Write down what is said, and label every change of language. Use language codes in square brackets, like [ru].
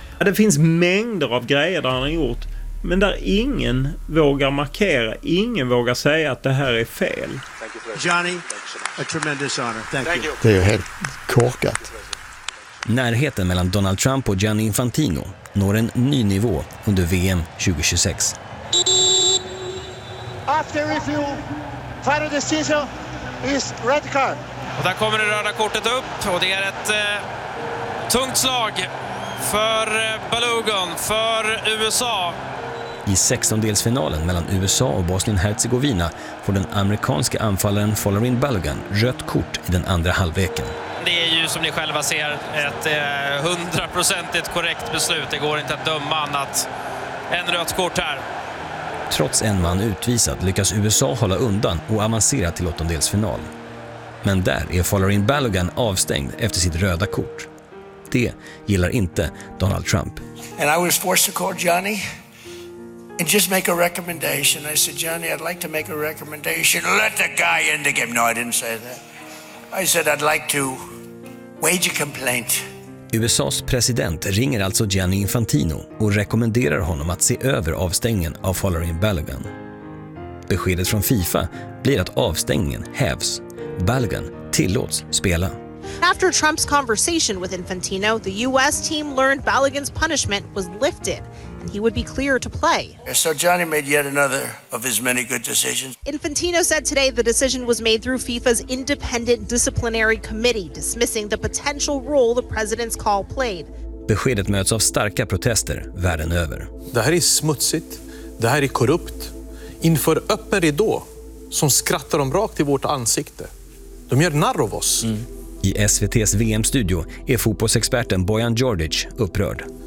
[sv] Det finns mängder av grejer där han har gjort, men där ingen vågar markera, ingen vågar säga att det här är fel. [en] Johnny, a tremendous honor. Thank you. [sv] Det är ju helt korkat. Närheten mellan Donald Trump och Gianni Infantino når en ny nivå under VM 2026. [en] After review, final decision is red card. [sv] Och där kommer det röda kortet upp och det är ett tungt slag för Balogun, för USA. I 16-delsfinalen mellan USA och Bosnien-Herzegovina får den amerikanska anfallaren Folarin Balogun rött kort i den andra halvveken. Det är ju som ni själva ser ett 100% korrekt beslut. Det går inte att döma annat än rött kort här. Trots en man utvisad lyckas USA hålla undan och avancera till åttondelsfinal. Men där är Folarin Balogun avstängd efter sitt röda kort. Det gillar inte Donald Trump. [en] And I was forced to call Johnny and just make a recommendation. I said, Johnny, I'd like to make a recommendation. Let the guy in the game. No, I didn't say that. I said I'd like to wage a complaint. [sv] USA:s president ringer alltså Gianni Infantino och rekommenderar honom att se över avstängningen av Folarin Balogun. Beskedet från FIFA blir att avstängningen hävs. Balogun tillåts spela. [en] After Trump's conversation with Infantino, the US team learned Balogun's punishment was lifted and he would be clear to play. So Johnny made yet another of his many good decisions. Infantino said today the decision was made through FIFA's independent disciplinary committee, dismissing the potential role the president's call played. [sv] Beskedet möts av starka protester världen över. Det här är smutsigt. Det här är korrupt. Inför öppen ridå som skrattar dem rakt i vårt ansikte. De gör narr av oss. Mm. I SVT:s VM-studio är fotbollsexperten Bojan Djordjic upprörd.